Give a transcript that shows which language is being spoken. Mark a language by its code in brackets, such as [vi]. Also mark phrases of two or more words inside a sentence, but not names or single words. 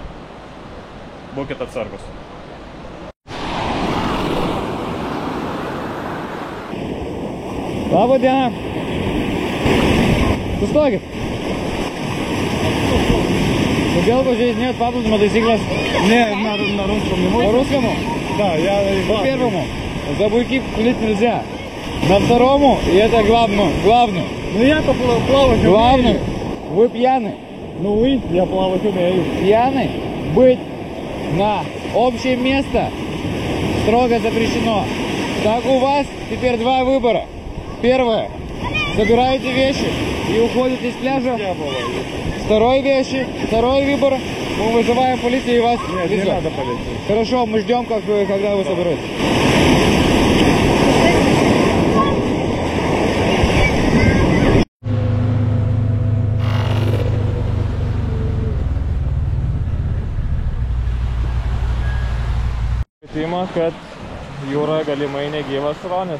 [lt] Būkit atsargus. Labą dieną. Sustokit. Kodėl pažeidinėt paplūdimio taisyklės? [ru] Не, на русском не можно. По-русскому? Да, я... По первому. За буйки плыть нельзя. На второму, и это главное. Ну я-то плавать Главное, умею. вы пьяны. Ну вы, я плавать умею. Пьяны быть на общее место строго запрещено. Так у вас теперь два выбора. Первое. Собираете вещи и уходите с пляжа. Второй выбор. Мы вызываем полицию и вас Нет, не везем. надо полицию. Хорошо, мы ждем, когда вы соберетесь. [lt] Kvietimą, kad jūroje galimai negyvas ruonis.